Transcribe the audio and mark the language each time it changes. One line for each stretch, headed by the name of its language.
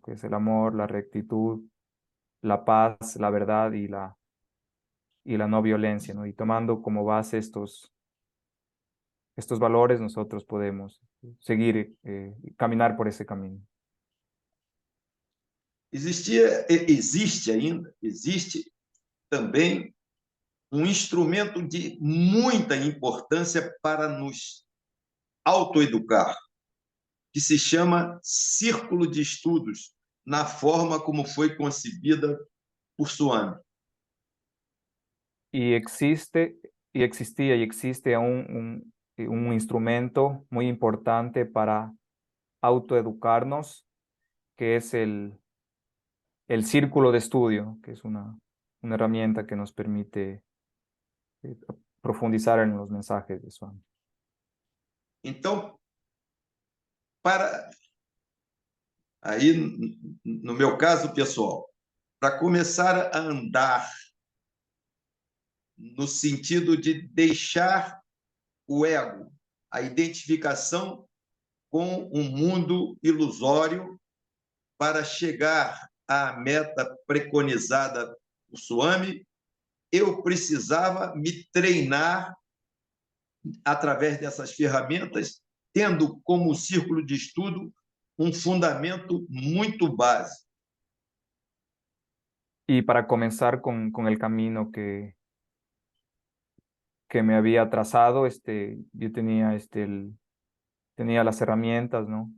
Spanish: Que es el amor, la rectitud, la paz, la verdad y la no violencia, ¿no? Y tomando como base estos valores, nosotros podemos seguir, caminar por ese camino.
Portuguese: Existe também instrumento de muita importância para nos autoeducar, que se chama Círculo de Estudos, na forma como foi concebida por Swami.
Spanish: Y existía y existe aún un instrumento muy importante para autoeducarnos, que es el círculo de estudio, que es una herramienta que nos permite profundizar en los mensajes de Swami.
Portuguese: Então, aí, no meu caso pessoal, para começar a andar no sentido de deixar o ego, a identificação com um mundo ilusório para chegar à meta preconizada por Swami, eu precisava me treinar através dessas ferramentas, tendo como círculo de estudo um fundamento muito básico.
Spanish: Y para comenzar con el camino que me había trazado, yo tenía, tenía las herramientas, ¿no?